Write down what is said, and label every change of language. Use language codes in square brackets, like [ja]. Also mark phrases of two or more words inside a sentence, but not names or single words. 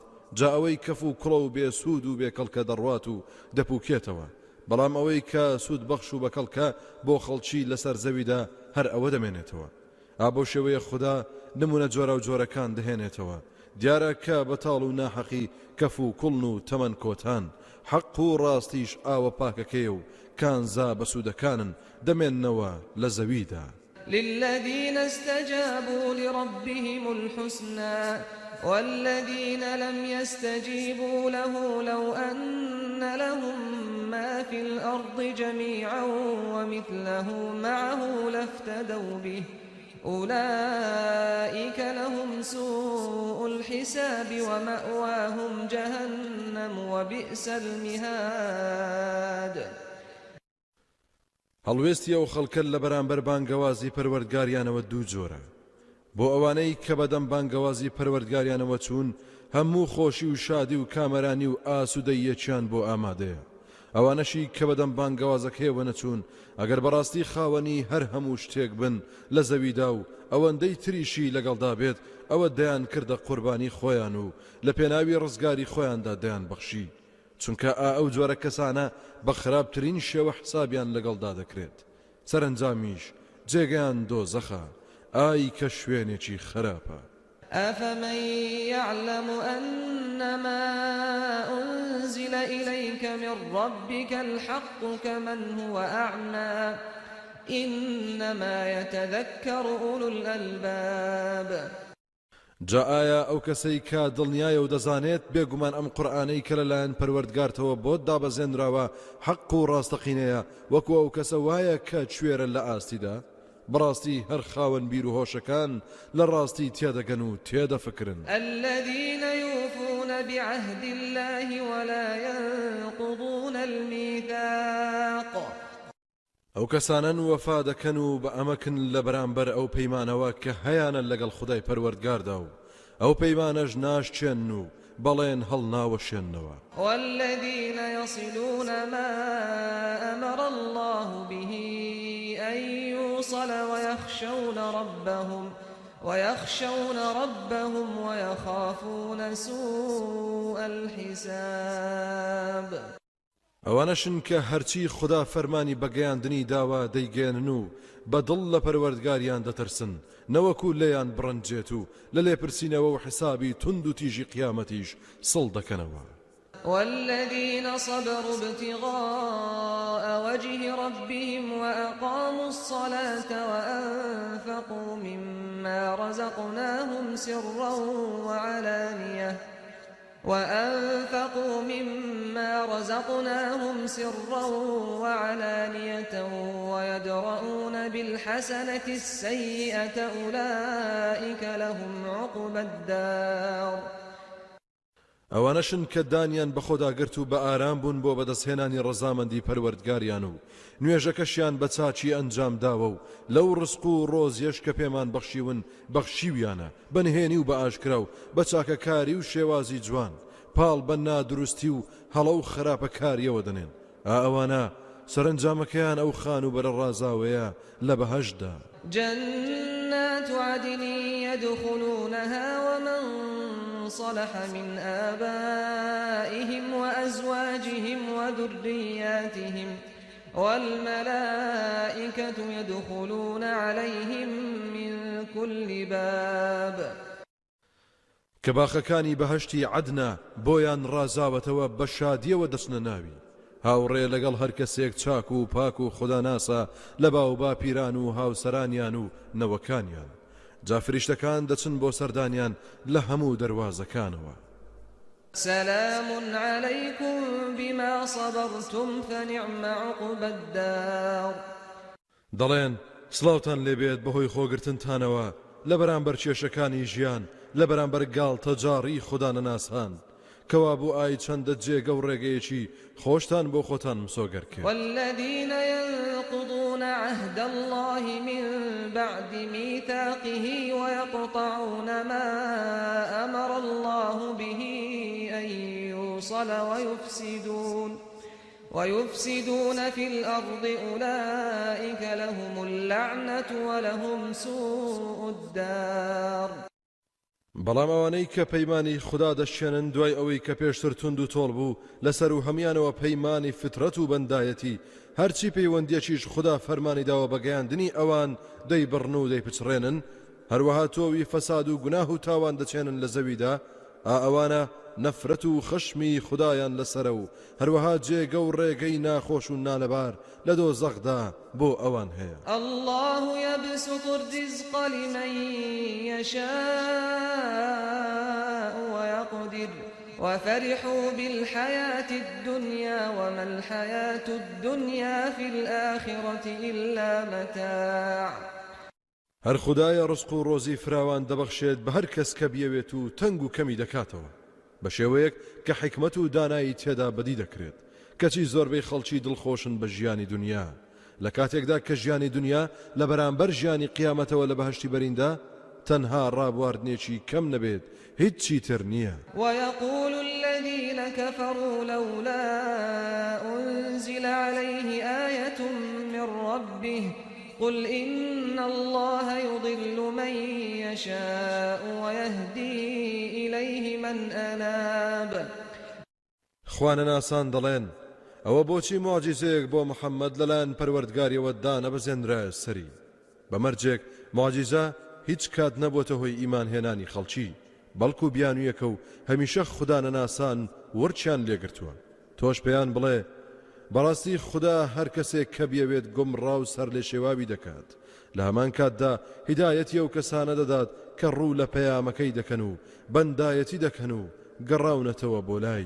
[ckb] جا ئەوەی کەف و کوڵە و بێسوود و بێکەڵکە دەڕوات و دەپووکێتەوە، بەڵام ئەوەی کە سوود بەخش و بەکەڵکە بۆ خەڵکی لەسەر زەویدا هەر ئەوە دەمێنێتەوە. ئابەو شێوەیە خوددا نمونە جۆرە و جۆرەکان دەهێنێتەوە. دیارە کە بەتاڵ و ناحەقی کەف و کوڵن و تەمەن کۆتان، حەق و ڕاستیش ئاوە پاکەکەیە و کانزا بەسوودەکانن دەمێننەوە لە زەویدا. [ar] للذين استجابوا لربهم الحسنى والذين لم يستجيبوا له لو أن لهم ما في الأرض جميعا ومثله معه لافتدوا به أولئك لهم سوء الحساب ومأواهم جهنم وبئس المهاد. [ckb] هەڵوێستی ئەو خەڵکە لە بەرامبەر بانگەوازی پەروەردگاریانەوە دوو جۆرە. بۆ ئەوانەی کە بەدەم بانگەوازی پەروەردگاریانەوە چوون، هەموو خۆشی و شادی و کامەرانی و ئاسوودەیەکیان بۆ ئامادەیە. ئەوانەشی کە بەدەم بانگەوازەکەیەوە نەچوون، ئەگەر بەڕاستی خاوەنی هەر هەموو شتێک بن لە زەویدا و ئەوەندەی تریشی لەگەڵدا بێت، ئەوە دەیان کردە قوربانی خۆیان و لە پێناوی ڕزگاری خۆیاندا دەیان بەخشی. چونکە ئەو جۆرە کەسانە بە خراپترین شێوە حسابیان لەگەڵدا دەکرێت. سەرنجامیش جێگەیان دۆزەخە. ئای کە شوێنێکی خراپە. [ar] أفمن يعلم أنما أنزل إليك من ربك الحق كمن هو أعمى إنما يتذكر أولو الألباب. [ckb] جا ئایا ئەو کەسەی کە دڵنیایە و دەزانێت بێگومان ئەم قورئانەی کە لەلایەن پەروەردگارتەوە بۆت دابەزێنراوە حەق و ڕاستەقینەیە وەکو ئەو کەسە وایە کە کوێرە لە ئاستیدا؟ بەڕاستی هەر خاوەن بیر و هۆشەکان لە ڕاستی تێدەگەن و تێدەفکرن. [ar] الذين يوفون بعهد الله ولا ينقضون الميثاق. [ckb] ئەو کەسانن وەفا دەکەن و بە ئەمەکن لە بەرامبەر ئەو پەیمانەوە کە هەیانە لەگەڵ خودای پەروەردگاردا و ئەو پەیمانەش ناشچێن و بەڵێن هەڵناوەشێننەوە. [ar] والذين يصلون ما أمر الله به أن يوصل ويخشون ربهم ويخافون سوء الحساب. [ckb] ئەوانەشن کە هەرچی خوددا فەرمانی بەگەیاندنی داوا دەیگێنن و بەدڵ لە پەروەردگاریان دەترسن، نەوەکو لێیان بڕنجێت و لە لێپرسینەوە و حسابی تند و تیژی قیامەتیش سڵ دەکەنەوە. [ar] والذين صبروا ابتغاء وجه ربهم وأقاموا الصلاة وأنفقوا مما رزقناهم سرا وعلانية ويدرؤون بالحسنة السيئة أولئك لهم عقبى الدار. [ckb] ئەوانەشن کە دانیان بە خۆدا گرت و بە ئارام بوون بۆ بەدەستهێنانی ڕەزامەندی پەروەردگاریان و نوێژەکەشیان بە چاچی ئەنجام داوە و لەو ڕزق و ڕۆزیەش کە پێمان بەخشیون بەخشیویانە بەنهێنی و بە ئاشکرا و بە چاکەکاری و شێوازی جوان، پاڵ بە نادروستی و هەڵە و خراپەکاریەوە دەنێن. ئەوانە سەرنجامەکەیان ئەو خان و بەرە ڕازاوەیە لە بەهەشدا. [ar] جنات عدن يدخلونها ومن صلح من آبائهم وأزواجهم وذرياتهم والملائكة يدخلون عليهم من كل باب. [ckb] کە باخەکانی بەهەشتی عەدنە بۆیان ڕازاوەتەوە بە شادیەوە دەچنە ناوی. هاوڕێ لەگەڵ هەر کەسێک چاک و پاک و خوداناسە لە باو با پیران و هاوسەرانیان و نەوەکانیان جا فریشتەکان دەچن بۆ سەردانیان لە هەموو دەواازەکانەوە [ar] سلام عليكم بما صبرتم فنعم عقبى الدار [ckb] دەڵێن سڵاوتان لێبێت بەهۆی خۆگرتنتانەوە لە بەرامبەر کێشەکانی ژیان لە بەرامبەر گاڵتە جاڕی خوددانەناسان کەوا بوو ئای چەندە جێگە و ڕێگەیەکی خۆشتان بۆ خۆتان مسۆگەر کرد [ar] والذين ينقضون عهد الله من بعد ميثاقه ويقطعون ما أمر الله به أن يوصل ويفسدون في الأرض أولئك لهم اللعنة ولهم سوء الدار [ckb] بەڵام ئەوانەی کە پەیمانی خوددا دەشێنن دوای ئەوەی کە پێشتر تونند و تۆڵ بوو لەسەر و هەمیانەوە پەیمانی فترەت و بەندایەتی هەرچی پەیوەندیەکیش خوددا فەرمانی داوە بەگەیاندنی ئەوان دەیبڕن و دەیپچڕێنن هەروەها تۆوی فەساد و گوناه و تاوان دەچێنن لە زەویدا ئەوانە نەفرەت و خەشمی خوددایان لەسرە و هەروەها جێگە و ڕێگەی ناخۆش و نالەبار لە دۆزەخدا بۆ ئەوان هەیە [ar] الله يبسط الرزق لمن يشاء ويقدر وفرحوا بالحياة الدنيا وما الحياة الدنيا في الآخرة إلا متاع [ckb] هەر خوددایە ڕزق و ڕۆزی فراوان دەبەخشێت بە هەر کەس کە بیەوێت و تەنگ و کەمی دەکاتەوە بە شێوەیەک کە حکمت و دانایی تێدا بەدی دەکرێت کەچی زۆربەی خەڵکی دڵخۆشن بە ژیانی دنیا لە کاتێکدا کە ژیانی دنیا لە بەرامبەر ژیانی قیامەتەوە لە بەهشتی بەریندا تەنها ڕابواردنێکی کەم نەبێت هیچی تر نییە [ar] ويقول الذين كفروا لولا أنزل عليه آية من ربه قل إن الله يضل من يشاء ويهدي إليه من أناب [ckb] خوانەناسان دەڵێن ئەوە بۆچی معجزەیەک بۆ محەممەد لەلایەن پەروەردگاریەوە دانەبەزێنرایە سەری بەمەرجێک معجزە هیچ کات نەبووتە هۆی ئیمانهێنانی خەڵکی بەڵکو بیانویەکە و هەمیشە خوددانەناسان ورچیان لێگرتووە تۆش پێیان بڵێ بەڕاستی خوددا هەر کەسێک کە بیەوێت گومڕاو سەر لێ شێواوی دەکات لە هەمان کاتدا هیدایەتی ئەو کەسانە دەدات کە ڕوو لە پەیامەکەی دەکەن و بەندایەتی دەکەن و گەڕاونەتەوە بۆ لای